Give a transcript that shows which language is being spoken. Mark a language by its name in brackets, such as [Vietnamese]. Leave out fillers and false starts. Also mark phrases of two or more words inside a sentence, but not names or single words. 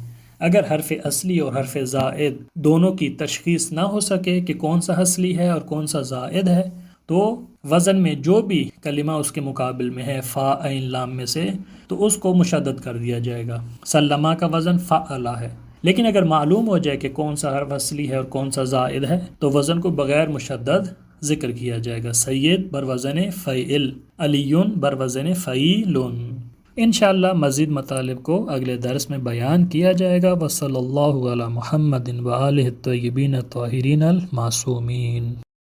[Urdu] اگر حرف اصلی اور حرف زائد دونوں کی تشخیص نہ ہو سکے کہ کون سا اصلی ہے اور کون سا زائد ہے تو وزن میں جو بھی کلمہ اس کے مقابل میں ہے فا عین لام میں سے تو اس کو مشدد کر دیا جائے گا. سلمہ کا وزن فعلا ہے، لیکن اگر معلوم ہو جائے کہ کون سا حرف اصلی ہے اور کون سا زائد ہے تو وزن کو بغیر مشدد ذکر کیا جائے گا. [Persian] سید بر وزن فعل، علیون بر وزن فعیلن. [Urdu] انشاءاللہ مزید مطالب کو اگلے درس میں بیان کیا جائے گا. [Arabic] وصلی اللہ علی محمد و آلہ الطیبین الطاہرین المعصومین.